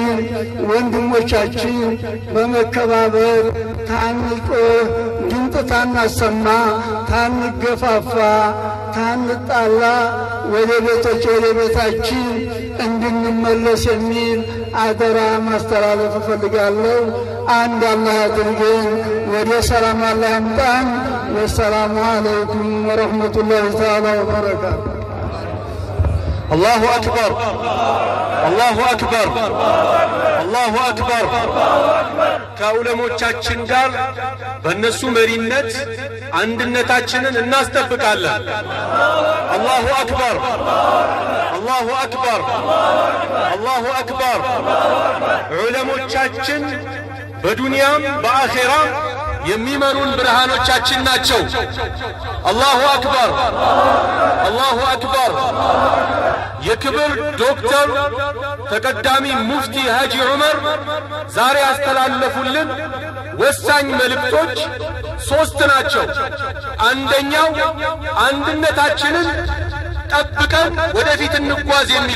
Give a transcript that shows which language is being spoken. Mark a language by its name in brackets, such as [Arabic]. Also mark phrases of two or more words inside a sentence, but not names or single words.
[Amharic] ወንድሞቻችን በመከባበር ታንቆ ድምፅ ታናሰማ፣ ታንገፋፋ፣ ታንጣላ ወደ ቤታችን እንድንመለስ የሚል አደራ ማስተላለፍ እፈልጋለሁ። አንድ አላህ አድርገን ወደ ሰላም አላህ ያምጣን። [Arabic] والسلام عليكم ورحمة الله تعالى وبركاته። الله أكبر الله أكبر الله أكبر [Amharic] ከዑለሞቻችን ጋር በእነሱ መሪነት አንድነታችንን እናስጠብቃለን። [Arabic] الله أكبر الله أكبر الله أكبر [Amharic] ዑለሞቻችን በዱንያም በአኺራም የሚመሩን ብርሃኖቻችን ናቸው። [Arabic] الله أكبر الله أكبر [Amharic] የክብር ዶክተር ተቀዳሚ ሙፍቲ ሀጂ ዑመር ዛሬ ያስተላለፉልን ወሳኝ መልእክቶች 3 ናቸው። አንደኛው አንድነታችንን ጠብቀን ወደፊት እንጓዝ የሚል